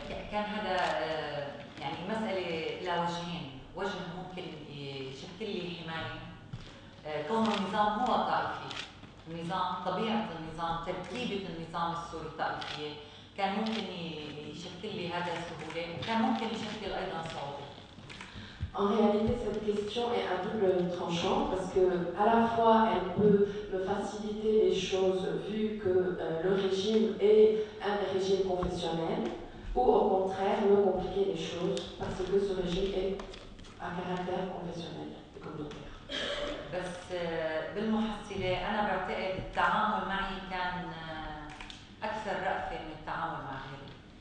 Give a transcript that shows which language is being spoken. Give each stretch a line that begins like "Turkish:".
Arabic: كان هذا يعني مسألة إلى وجهين، وجه ممكن يشكل لي حماية كون النظام هو طائفي، النظام طبيعة النظام تركيبة النظام السوري طائفية، كان ممكن يشكل لي هذا سهولة وكان ممكن يشكل أيضا صعوبة.
French: En réalité, cette question est à double tranchant parce que à la fois elle peut me faciliter les choses vu que le régime est un régime confessionnel, ou au contraire me compliquer les choses parce que ce régime est à caractère confessionnel et communautaire.
Arabic: بس بالمحصلة أنا بعتقد التعامل معي كان أكثر رأفة من التعامل مع غيري.